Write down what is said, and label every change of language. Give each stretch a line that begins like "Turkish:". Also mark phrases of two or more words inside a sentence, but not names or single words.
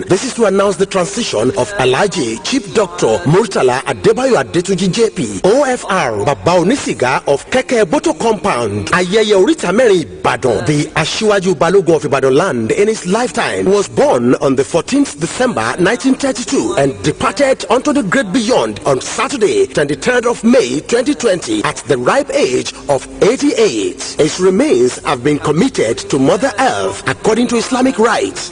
English: This is to announce the transition of Alhaji Chief Doctor Murtala Adebayo Adetunji JP, OFR, Baba Onisiga of Keke Boto Compound, Ayeye Orita Meri Ibadan. The Asiwaju Balogun of Ibadan land in his lifetime was born on the 14th December 1932 and departed unto the great beyond on Saturday, 23rd of May 2020 at the ripe age of 88. His remains have been committed to Mother Earth according to Islamic rites.